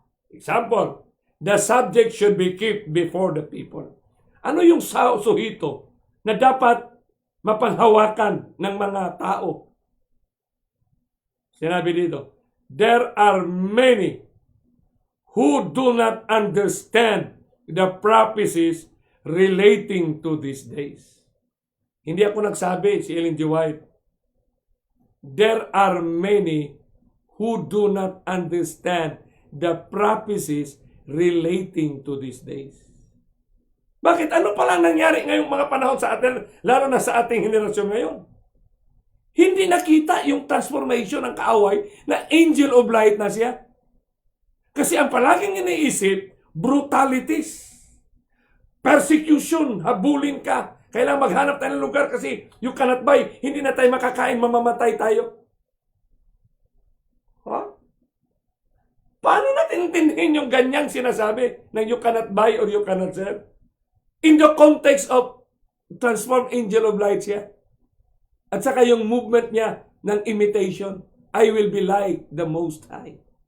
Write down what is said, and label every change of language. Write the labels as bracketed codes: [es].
[en] Example, the subject should be kept before the people. [tl] Ano yung suhito na dapat mapanghawakan ng mga tao? Sinabi dito, [en] there are many who do not understand the prophecies relating to these days. [tl] Hindi ako nagsabi, si Ellen G. White. [en] There are many who do not understand the prophecies relating to these days. [tl] Bakit? Ano palang nangyari ngayong mga panahon sa atin, lalo na sa ating henerasyon ngayon? Hindi nakita yung transformation ng kaaway na [en] angel of light [tl] na siya. Kasi ang palaging iniisip, brutalities, persecution, habulin ka. Kailangan maghanap tayo ng lugar kasi [en] you cannot buy. [tl] Hindi na tayo makakain, mamamatay tayo. Ha? Paano natin intindihin yung ganyang sinasabi ng [en] you cannot buy or you cannot sell? In the context of transformed angel of light [tl] siya. At saka yung [en] movement [tl] niya ng [en] imitation. I will be like the Most High.